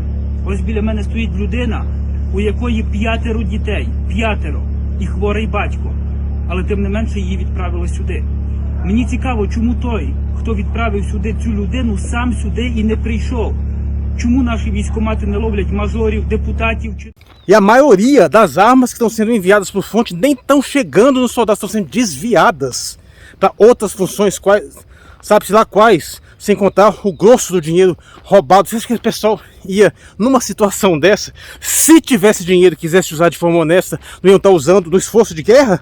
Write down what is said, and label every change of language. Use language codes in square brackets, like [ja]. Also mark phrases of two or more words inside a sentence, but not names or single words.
[uk] Ось біля мене стоїть людина, у якої 5 дітей, 5, і хворий батько. Але тим не менше її відправили сюди. Мені цікаво, чому той, хто відправив сюди цю людину, sам сюди і не прийшов. Чому наші військкомати не ловлять мажорів, депутатів? [pt] E a maioria das armas que estão sendo enviadas para o fronte nem estão chegando nos soldados, estão sendo desviadas para outras funções, sabe-se lá quais, sem contar o grosso do dinheiro roubado. Você acha que o pessoal ia, numa situação dessa, se tivesse dinheiro e quisesse usar de forma honesta, não iam estar usando no esforço de guerra?